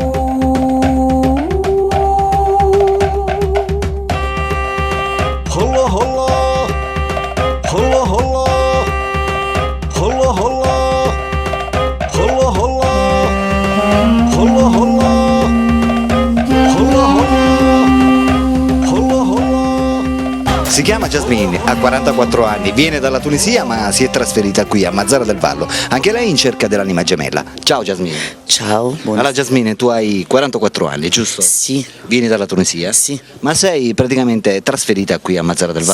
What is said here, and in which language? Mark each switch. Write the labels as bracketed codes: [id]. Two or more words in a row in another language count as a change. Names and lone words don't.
[ar] هلا هلا هلا هلا هلا هلا هلا هلا هلا هلا هلا هلا. [it] Si chiama Jasmine, ha 44 anni, viene dalla Tunisia ma si è trasferita qui a Mazara del Vallo, anche lei in cerca dell'anima gemella. Ciao Jasmine. Ciao, buonasera. Allora Jasmine, tu hai 44 anni, giusto? Sì. Vieni dalla Tunisia? Sì. Ma sei praticamente trasferita qui a Mazara del Vallo?